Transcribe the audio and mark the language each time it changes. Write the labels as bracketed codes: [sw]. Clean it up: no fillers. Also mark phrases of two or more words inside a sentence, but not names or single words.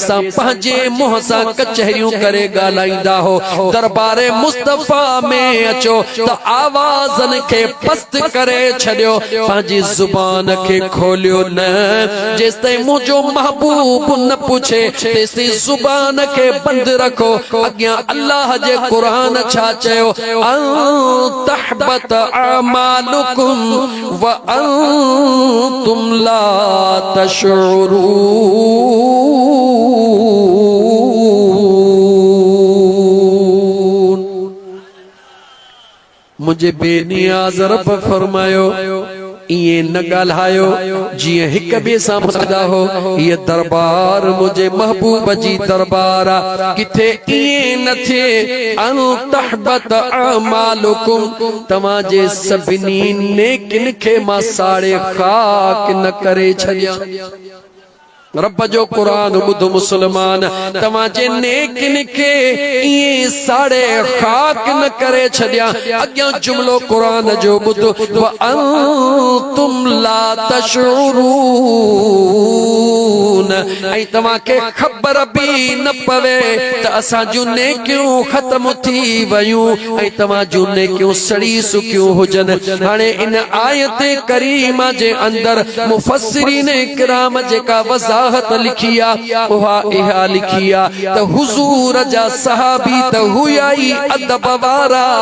[sd] सां पंहिंजे मुंहं सां कचहरियूं करे ॻाल्हाईंदा हो दरबारे मुस्तफा में अचो त आवाज़न के पस्त करे छड़ियो पंहिंजी ज़ुबान के खोलियो न जेसिताईं मुझो महबूब न पूछे तेसिताईं ज़ुबान के बंद रखो अॻियां अल्लाह जे कुरान छा चयो [ar] أن تحبط أعمالكم وأنتم لا تشعرون [sd] मुझे बेनियाज़ रब फरमायो इए न ॻाल्हायो जीअं हिक ॿिए सां मुसदा हो ये दरबार मुझे महबूब जी दरबार आ किथे इए न थिए [ar] أن تحبط أعمالكم [sd] तव्हां जे सभिनी नेकिन खे मां साड़े खाक न करे छॾियां रब जो कुरान बुध मुसलमान तव्हांजे नेकिन के इए साड़े खाक न करे छॾियां अॻियां जुमलो कुरान जो बुध [ar] وأنتم لا تشعرون [sd] ऐं तव्हांखे ख़बर बि न पवे त असां जूं नेकियूं ख़त्म थी वयूं ऐं तव्हां जूं नेकियूं सड़ी सुकियूं हुजनि हाणे इन आयत करीमा जे अंदर मुफस्सिरीन इकराम जेका वज़ाहत लिखिया उहा इहा लिखिया त हुजूर जा सहाबी त हुया ई अदब वारा